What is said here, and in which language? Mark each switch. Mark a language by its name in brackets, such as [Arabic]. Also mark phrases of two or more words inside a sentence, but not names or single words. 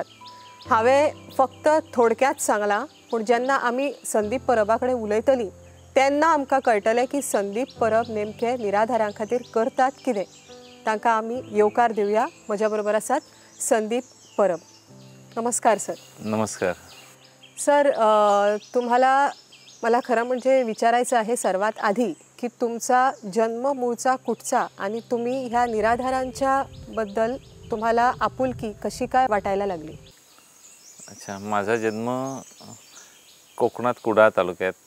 [Konkani] हांवें फक्त थोडक्यात सांगलां, पूण जेन्ना आमी संदीप परबा कडेन उलयतलीं तेन्ना आमकां कळटलें की संदीप परब नेमके निराधारां खातीर करतात कितें. तांकां आमी येवकार दिवया. म्हज्या बरोबर आसात संदीप परब. नमस्कार सर. नमस्कार सर. [Marathi] मला खरं म्हणजे विचारायचं आहे सर्वात आधी की तुमचा जन्म मूळचा कुठचा आणि तुम्ही ह्या निराधारांच्या बद्दल तुम्हाला आपुलकी कशी काय वाटायला लागली. अच्छा, माझा जन्म कोकणात कुडाळ तालुक्यात.